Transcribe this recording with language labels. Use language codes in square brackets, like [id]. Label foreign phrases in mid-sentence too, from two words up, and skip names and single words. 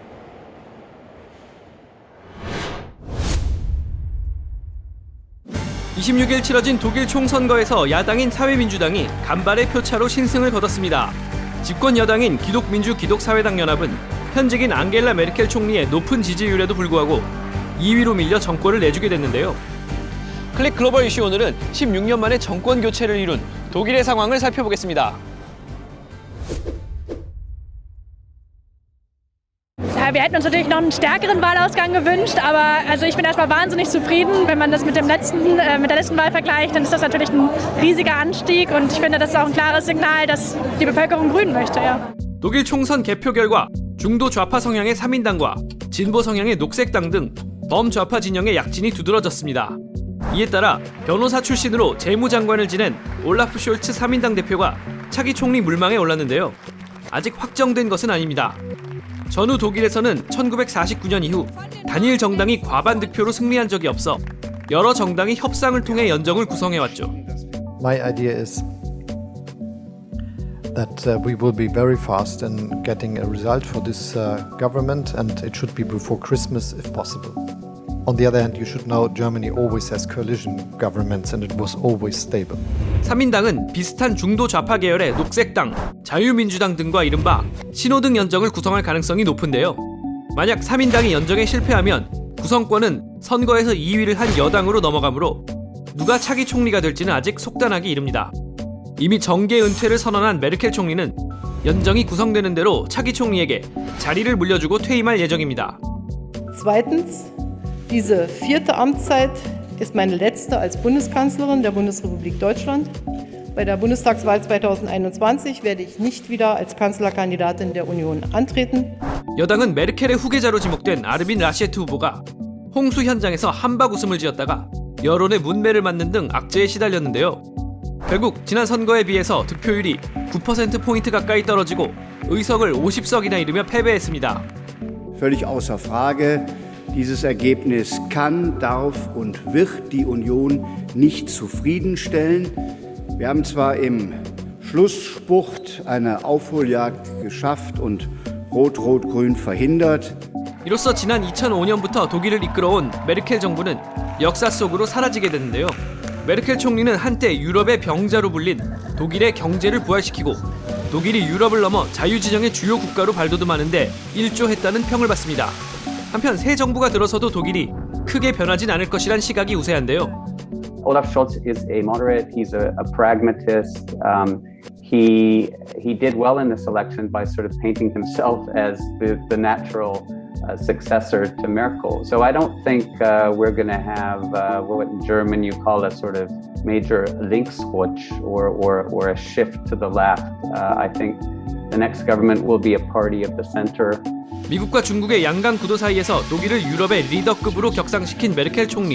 [ko] (26일) 치러진 독일 총선거에서 야당인 사회민주당이 간발의 표차로 신승을 거뒀습니다. 집권 여당인 기독민주 기독사회당 연합은 현직인 앙겔라 메르켈 총리의 높은 지지율에도 불구하고 2위로 밀려 정권을 내주게 됐는데요. 클릭 글로벌 이슈 오늘은 16년 만에 정권 교체를 이룬 독일의 상황을 살펴보겠습니다. [de] Ja, wir hätten uns natürlich noch einen stärkeren Wahlausgang gewünscht, aber also ich bin erstmal wahnsinnig zufrieden. Wenn man das mit der letzten Wahl vergleicht, dann ist das natürlich ein riesiger Anstieg und ich finde, das ist auch ein klares Signal, dass die Bevölkerung grün möchte. Ja. [ko] 독일 총선 개표 결과 중도 좌파 성향의 3인당과 진보 성향의 녹색당 등 범좌파 진영의 약진이 두드러졌습니다. 이에 따라 변호사 출신으로 재무장관을 지낸 올라프 숄츠 3인당 대표가 차기 총리 물망에 올랐는데요. 아직 확정된 것은 아닙니다. 전후 독일에서는 1949년 이후 단일 정당이 과반 득표로 승리한 적이 없어 여러 정당이 협상을 통해 연정을 구성해왔죠. [en] My idea is that we will be very fast in getting a result for this government, and it should be before Christmas if possible. On the other hand, you should know Germany always has coalition governments and it was always stable. [ko] 3인당은 비슷한 중도 좌파 계열의 녹색당, 자유민주당 등과 이른바 신호등 연정을 구성할 가능성이 높은데요. 만약 3인당이 연정에 실패하면 구성권은 선거에서 2위를 한 여당으로 넘어가므로 누가 차기 총리가 될지는 아직 속단하기 이릅니다. 이미 정계 은퇴를 선언한 메르켈 총리는 연정이 구성되는 대로 차기 총리에게 자리를 물려주고 퇴임할 예정입니다. [de] Zweitens, diese 4. Amtszeit ist meine letzte als Bundeskanzlerin der Bundesrepublik Deutschland. Bei der Bundestagswahl 2021 werde ich nicht wieder als Kanzlerkandidatin der Union antreten. [ko] 여당은 메르켈의 후계자로 지목된 아르빈 라셰트 후보가 홍수 현장에서 한박 웃음을 지었다가 여론의 문매를 맞는 등 악재에 시달렸는데요. 결국 지난 선거에 비해서 득표율이 9%포인트 가까이 떨어지고 의석을 50석이나 잃으며 패배했습니다. [de] Völlig außer Frage, dieses Ergebnis kann, darf und wird die Union nicht zufriedenstellen. Wir haben zwar im Schlussspurt eine Aufholjagd geschafft und Rot-Rot-Grün verhindert. [ko] 이로써 지난 2005년부터 독일을 이끌어온 메르켈 정부는 역사 속으로 사라지게 됐는데요. 메르켈 총리는 한때 유럽의 병자로 불린 독일의 경제를 부활시키고 독일이 유럽을 넘어 자유진영의 주요 국가로 발돋움하는데 일조했다는 평을 받습니다. 한편 새 정부가 들어서도 독일이 크게 변하진 않을 것이란 시각이 우세한데요. [en] Olaf Scholz is a moderate. He's a pragmatist. He did well in this election by sort of painting himself as the natural successor to Merkel. So I don't think we're going to have what in German you call a sort of major Linksrutsch or a shift to the left. I think the next government will be a party of the center. [ko] 미국과 중국의 양강 구도 사이에서 독일을 유럽의 리더급으로 격상시킨 메르켈 총리.